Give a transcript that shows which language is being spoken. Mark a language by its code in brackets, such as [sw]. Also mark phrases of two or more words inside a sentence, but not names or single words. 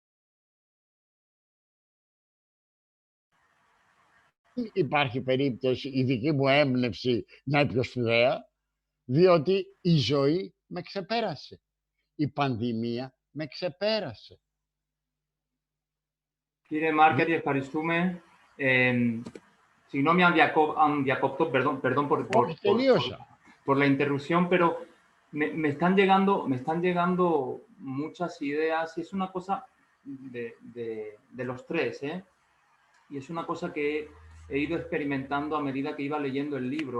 [el] Υπάρχει περίπτωση η δική μου έμπνευση να είναι πιο σπουδαία, διότι η ζωή με ξεπέρασε. Η πανδημία με ξεπέρασε. Κύριε Μάρκαρη, ευχαριστούμε. Συγγνώμη αν dιακόπτω, [es] perdón por la interrupción, pero me están llegando muchas ideas y es una cosa de los tres, ¿eh? Y es una cosa que he ido experimentando a medida que iba leyendo el libro.